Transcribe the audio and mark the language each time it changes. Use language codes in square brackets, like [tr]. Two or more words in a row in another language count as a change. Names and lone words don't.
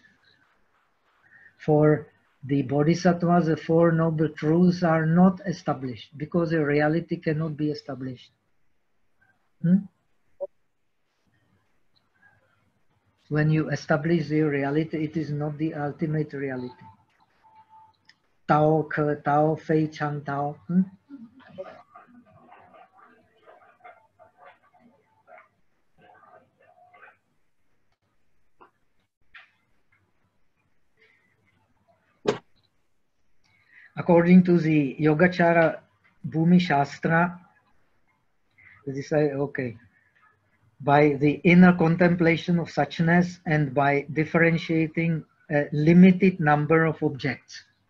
[en] For the bodhisattvas, the 4 noble truths are not established because the reality cannot be established. When you establish the reality, it is not the ultimate reality. [zh] Tao, 可道，非常道. [en] According to the Yogacara Bhumi Shastra, they say, okay, by the inner contemplation of suchness and by differentiating a limited number of objects.